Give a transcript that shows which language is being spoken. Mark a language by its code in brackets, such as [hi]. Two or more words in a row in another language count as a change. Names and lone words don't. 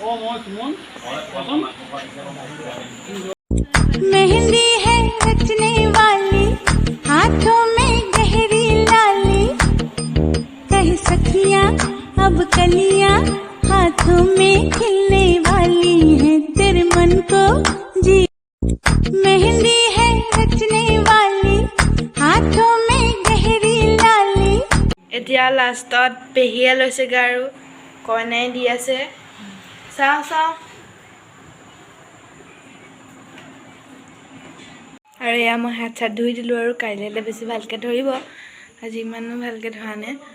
[hi] मेहंदी है रचने वाली, हाथों में गहरी लाली, कहीं सखियां अब कलियां हाथों में खिलने वाली हैं, तेरे मन को जी। मेहंदी है रचने वाली, हाथों में गहरी लाली। [as] এতিয়া লাষ্টত পেহীয়ে লৈছেগৈ আৰু কইনাই দি আছে। চাওঁ আৰু এয়া মই হাত চাত ধুই দিলোঁ। আৰু কাইলৈ বেছি ভালকৈ ধৰিব, আজি ইমানো ভালকৈ ধৰা নাই।